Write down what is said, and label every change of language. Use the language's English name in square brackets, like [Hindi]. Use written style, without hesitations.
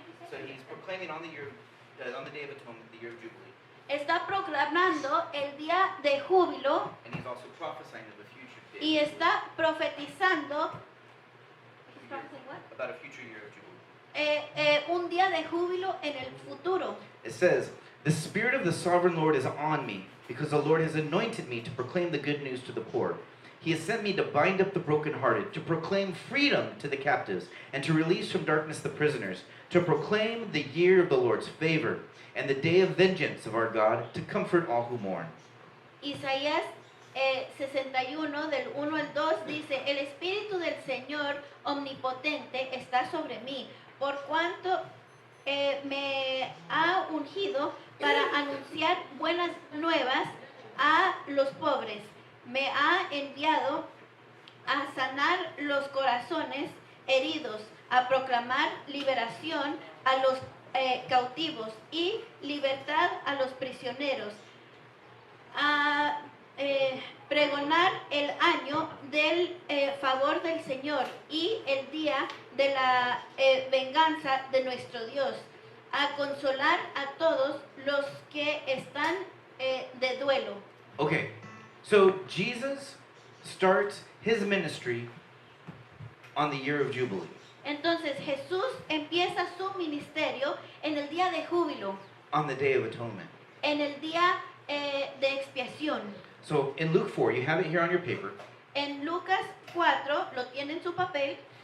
[English] so he's proclaiming on the year, on the Day of Atonement, the year of Jubilee, [Spanish] está proclamando el día de júbilo [English] and he's also prophesying of a future [Spanish] y [English] day, [Spanish] está profetizando [English] about a future year of Jubilee. [Spanish] un día de júbilo en el futuro. [English] It says, "The Spirit of the Sovereign Lord is on me, because the Lord has anointed me to proclaim the good news to the poor. He has sent me to bind up the brokenhearted, to proclaim freedom to the captives, and to release from darkness the prisoners, to proclaim the year of the Lord's favor, and the day of vengeance of our God, to comfort all who mourn." [Spanish] Isaías 61 del 1 al 2 dice, el Espíritu del Señor omnipotente está sobre mí, por cuanto me ha ungido para anunciar buenas nuevas a los pobres. Me ha enviado a sanar los corazones heridos, a proclamar liberación a los cautivos y libertad a los prisioneros, a pregonar el año del favor del Señor y el día de la venganza de nuestro Dios, a consolar a todos los que están de duelo. [English] Okay, so Jesus starts his ministry on the year of Jubilee, [Spanish] Entonces Jesús empieza su ministerio en el día de júbilo, [English] on the Day of Atonement. [Spanish] en el día de expiación. [English] So in Luke 4, you have it here on your paper, [Spanish] En Lucas 4, lo tiene en su papel,